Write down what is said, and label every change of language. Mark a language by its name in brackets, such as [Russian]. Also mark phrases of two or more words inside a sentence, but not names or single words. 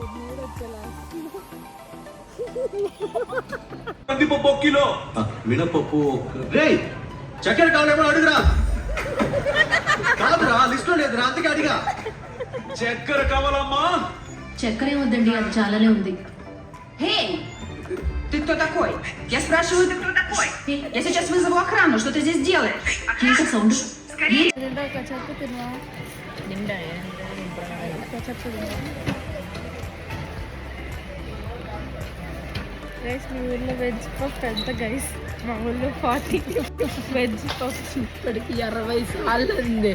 [Telugu] కందిపప్పు 1 కిలో, మినపప్పు చక్కెర కావాలేమో అడుగురా. కాదురా లిస్ట్ లో లేదురా, అందుకే అడిగా. చక్కెర కావాలమ్మా. చక్కెర ఏమొద్దండి, అది చాలానే ఉంది. [Russian] Эй, ты кто такой? Я спрашиваю, ты кто такой? Я сейчас вызову охрану, что ты здесь делаешь? [Telugu] ఏంటి సౌండ్? గైస్ మీ ఊళ్ళో [English] veg puff [Telugu] ఎంత గైస్? మా ఊళ్ళో 40 [English] veg puff [Telugu] ఇప్పటికి 60 సార్లు ఉంది.